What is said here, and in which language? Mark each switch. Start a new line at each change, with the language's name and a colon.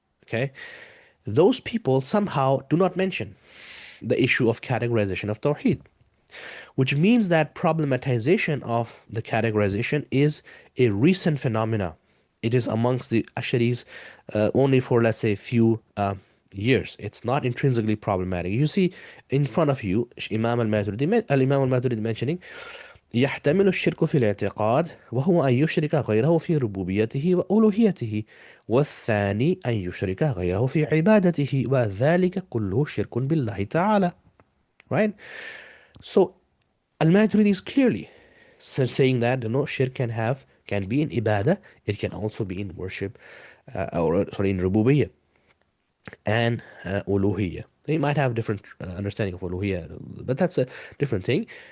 English: Okay, those people somehow do not mention the issue of categorization of Tawheed, which means that problematization of the categorization is a recent phenomena. It is amongst the Asharis only for, let's say, a few years. It's not intrinsically problematic. You see in front of you Imam al-Maturidi mentioning
Arabic: يحتمل الشرك في الاعتقاد وهو أن يشرك غيره في ربوبيته وألوهيته والثاني أن يشرك غيره في عبادته وذلك كله شرك بالله تعالى.
English: Right? So Al-Maturidi is clearly saying that shirk can be in ibadah, it can also be in worship, or sorry, in rububiyyah and uluhiyyah. He might have different understanding of uluhiyyah, but that's a different thing.